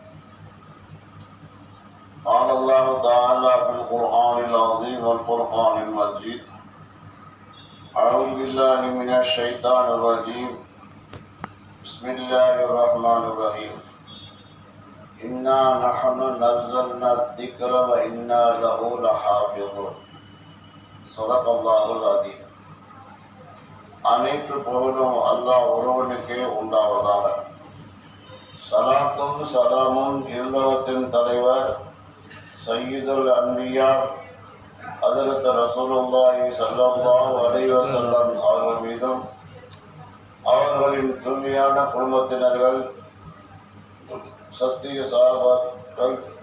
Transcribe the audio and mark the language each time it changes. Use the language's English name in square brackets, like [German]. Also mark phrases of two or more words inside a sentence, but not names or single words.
[Arabic] قال الله تعالى في القرآن العظيم والفرقان المجيد: أعوذ بالله من الشيطان الرجيم. بسم الله الرحمن الرحيم. إنا نحن نزلنا الذكر وإنا له لحافظون. صدق الله العظيم. [Tamil] அனைத்து புகழும் அல்லாஹ் ஒருவனுக்கே உண்டாவதாக. சலாத்தும் சலாமும் இல்லறத்தின் தலைவர் [Arabic] سيد الأنبياء حضرت رسول الله صلى الله عليه وسلم [Tamil] அவர்கள் மீதும் அவர்களின் தூய்மையான குடும்பத்தினர்கள், சத்திய சஹாபாக்கள்,